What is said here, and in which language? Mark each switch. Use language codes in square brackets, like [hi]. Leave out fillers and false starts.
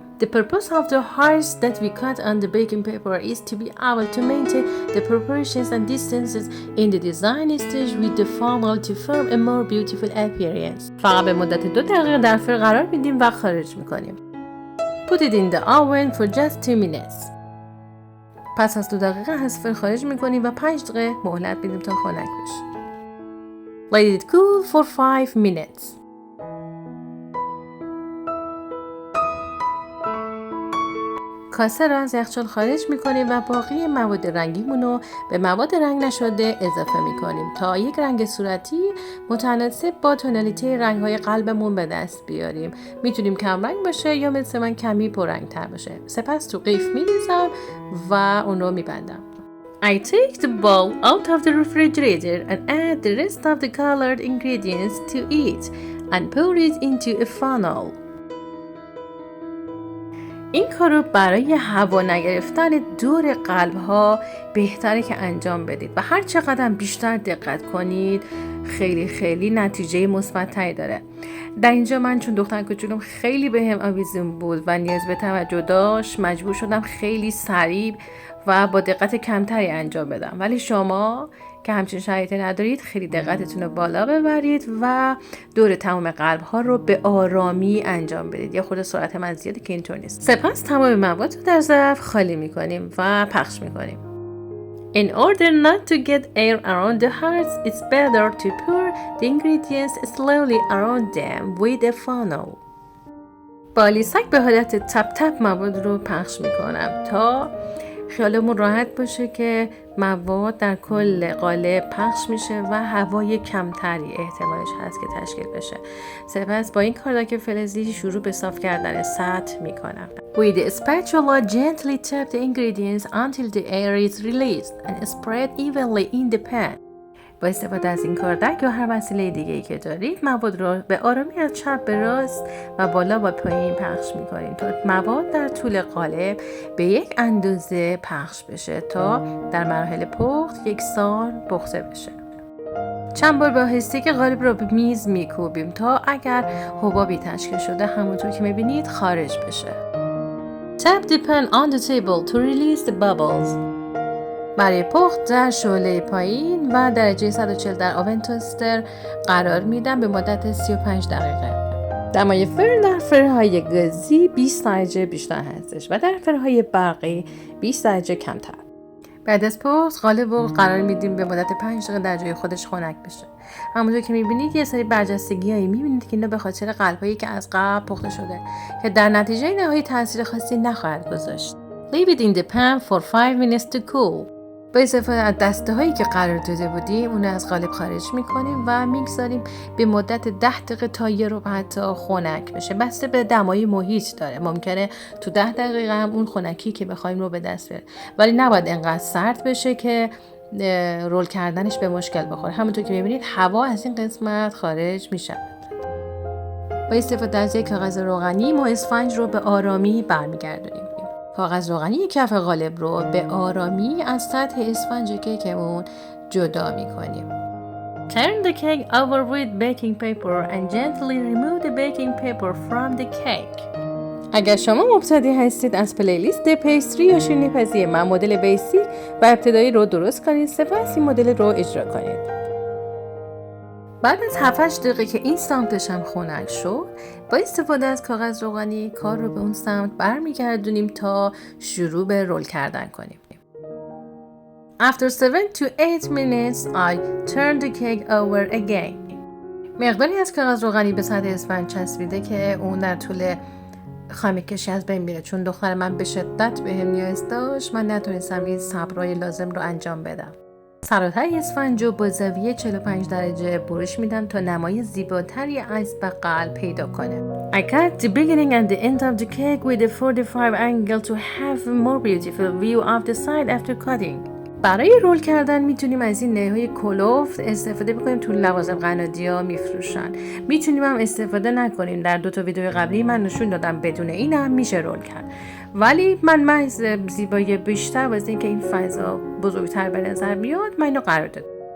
[en] The purpose of the hearts that we cut on the baking paper is to be able to maintain the proportions and distances in the design stage with the funnel to form a more beautiful appearance. [fa] فقط به مدت 2 دقیقه در فرن قرار میدیم و خارج میکنیم. [en] Put it in the oven for just 2 minutes. [fa] پس از 2 دقیقه از فرن خارج میکنیم و 5 دقیقه مهلت میدیم تا خنک بشه. [en] Let it cool for 5 minutes. [fa] کاسه را از یخچال خارج میکنیم و باقی مواد رنگیمون رو به مواد رنگ نشده اضافه میکنیم تا یک رنگ صورتی متناسب با تونالیته رنگ‌های قلبمون به دست بیاریم. میتونیم کم رنگ باشه یا مثل من کمی پررنگ تر باشه. سپس تو قیف میریزم و اون رو میبندم. [en] I take the bowl out of the refrigerator and add the rest of the colored ingredients to it and pour it into a funnel. [fa] این کار رو برای هوا نگرفتن دور قلب ها بهتره که انجام بدید و هر چقدر بیشتر دقت کنید خیلی نتیجه مثبت‌تری داره. در اینجا من چون دختر کوچولوم خیلی بهم آویزون بود و نیاز به توجه داشت مجبور شدم خیلی سریع و با دقت کمتری انجام بدم، ولی شما که همچین شرایطی ندارید خیلی دقتتون رو بالا ببرید و دور تمام قلب ها رو به آرامی انجام بدید. یه خورده سرعت من زیاده که اینطور نیست. سپس تمام مواد رو در ظرف خالی میکنیم و پخش میکنیم. [en] In order not to get air around the hearts, it's better to pour the ingredients slowly around them with a funnel. [fa] با لیسک به حالت تپ تپ مواد رو پخش میکنم تا خیالمون راحت باشه که مواد در کل قالب پخش میشه و هوای کمتری احتمالش هست که تشکیل بشه. سپس با این کاردک فلزی شروع به صاف کردن سطح میکنم. [en] With a spatula gently tap the ingredients until the air is released and spread evenly in the pan. [fa] با استفاده از این کاردک یا هر وسیله دیگه‌ای که دارید مواد رو به آرامی از چپ به راست و بالا و پایین پخش می‌کنید تا مواد در طول قالب به یک اندازه پخش بشه تا در مراحل پخت یکسان پخته بشه. چند بار با استیک قالب رو به میز می‌کوبیم تا اگر حبابی تشکیل شده همونطور که می‌بینید خارج بشه. [en] Tap the pan on the table to release the bubbles. [fa] برای پخت در شعله پایین و درجه 140 در آون توستر قرار میدم به مدت 35 دقیقه. دمای فرن در فرن‌های گازی 20 درجه بیشتر هستش و در فرن‌های برقی 20 درجه کمتر. بعد از پخت قالب رو قرار میدیم به مدت 5 دقیقه در جای خودش خنک بشه. همونطور که میبینید یه سری برجستگی‌هایی میبینید که اینا به خاطر قلب‌هایی که از قبل پخته شده که در نتیجه نهایی تاثیر خاصی نخواهد گذاشت. [en] Leave it in the pan for 5 minutes to cool. [fa] با استفاده از دسته هایی که قرار داده بودیم اون از قالب خارج میکنیم و میگذاریم به مدت 10 دقیقه تا یه ربع حتی خنک بشه. بسته به دمای محیط داره، ممکنه تو 10 دقیقه هم اون خنکی که بخوایم رو به دست بیاریم، ولی نباید انقدر سرد بشه که رول کردنش به مشکل بخوره. همونطور که میبینید هوا از این قسمت خارج میشه. با استفاده از یک کاغذ روغنی ما اسفنج رو به آرامی برمیگردونیم. کاغذ روغنی کف قالب رو به آرامی از سطح اسفنج کیکمون جدا می‌کنیم. [en] Turn the cake over with baking paper and gently remove the baking paper from the cake. [fa] اگر شما مبتدی هستید از پلیلیست پیستری یا شیرینی‌پزی من مدل بیسیک و ابتدایی رو درست کنید، سپس این مدل رو اجرا کنید. بعد از 7-8 دقیقه که این سمتش هم خنک شد، با استفاده از کاغذ روغنی کار رو به اون سمت برمیگردونیم تا شروع به رول کردن کنیم. [en] After 7 to 8 minutes, I turn the cake over again. [fa] مقداری از کاغذ روغنی به سطح اسفنج چسبیده که اون در طول خمیر کشی از بین میره. چون دختر من به شدت بهم نیاز داشت، من نتونستم این صبرای لازم رو انجام بدم. سراتر اسفنج رو با زاویه 45 درجه برش میدم تا نمای زیباتری از بغل پیدا کنه. [en] I cut the beginning and the end of the cake with a 45 angle to have a more beautiful view of the side after cutting. [fa] برای رول کردن میتونیم از این نه‌های کلوفت استفاده بکنیم. تو لوازم قنادی‌ها میفروشن. میتونیم هم استفاده نکنیم. در 2 تا ویدیو قبلی من نشون دادم بدون این هم میشه رول کرد. ولی من محض زیبایی بیشتر واسه اینکه این فضا بزرگتر به نظر بیاد من اینو قرار دادم.